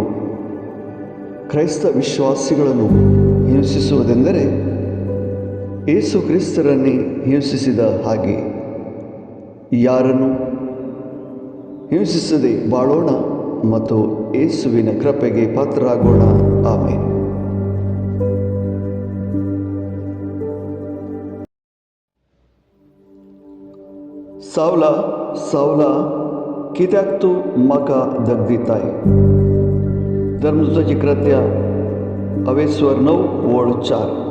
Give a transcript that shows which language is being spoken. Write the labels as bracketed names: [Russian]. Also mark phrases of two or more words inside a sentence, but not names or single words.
[Kannada] ಕ್ರೈಸ್ತ ವಿಶ್ವಾಸಿಗಳನ್ನು ಹಿಂಸಿಸುವುದೆಂದರೆ ಯೇಸು ಕ್ರಿಸ್ತರನ್ನೇ ಹಿಂಸಿಸಿದ ಹಾಗೆ. ಯಾರನ್ನು ಹಿಂಸಿಸದೆ ಬಾಳೋಣ ಮತ್ತು ಯೇಸುವಿನ ಕೃಪೆಗೆ ಪಾತ್ರರಾಗೋಣ. ಆಮೆನ್. [Konkani] सावला सावला कित्याक तूं म्हाका दग दिताय? धर्मदूताची कृत्यां 9:4.